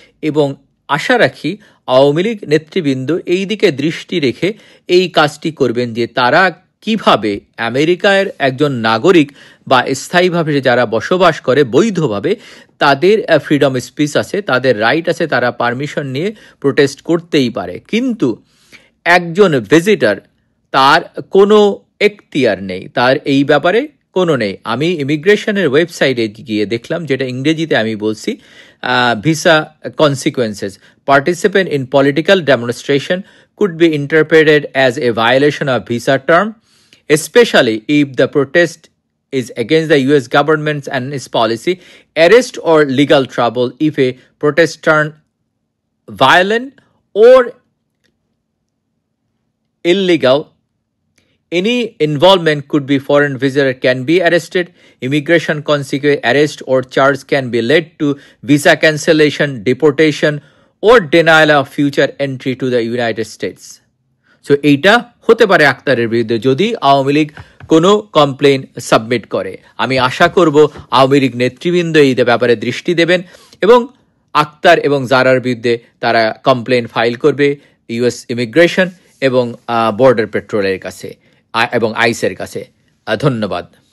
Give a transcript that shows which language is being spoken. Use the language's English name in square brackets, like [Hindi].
[Bangla] এবং আশা রাখি আওয়ামী লীগ নেতৃবৃন্দ এই দিকে দৃষ্টি রেখে এই কাজটি করবেন, যে তারা কিভাবে আমেরিকার একজন নাগরিক বা স্থায়ীভাবে যারা বসবাস করে বৈধভাবে, তাদের ফ্রিডম স্পিচ আছে, তাদের রাইট আছে, তারা পারমিশন নিয়ে প্রোটেস্ট করতেই পারে। কিন্তু একজন ভিজিটর, তার কোনো এখতিয়ার নেই, তার এই ব্যাপারে কোনো নেই। আমি ইমিগ্রেশনের ওয়েবসাইটে গিয়ে দেখলাম, যেটা ইংরেজিতে আমি বলছি, [English] Visa consequences, participant in political demonstration could be interpreted as a violation of visa term, especially if the protest is against the U.S. government and its policy, arrest or legal trouble if a protest turn violent or illegal. Any involvement could be foreign visitor can be arrested. Immigration consequence arrest or charge can be led to visa cancellation, deportation, or denial of future entry to the United States. [Bangla] So এইটা হতে পারে আক্তারের বিরুদ্ধে যদি আওয়ামী লীগ কোনো complain submit করে। আমি আশা করব আওয়ামী লীগ নেতৃবৃন্দ এই ব্যাপারে দৃষ্টি দেবেন এবং আক্তার এবং জারার বিরুদ্ধে তারা কমপ্লেন ফাইল করবে ইউএস ইমিগ্রেশন এবং বর্ডার পেট্রোলের কাছে এবং আইসের কাছে। ধন্যবাদ।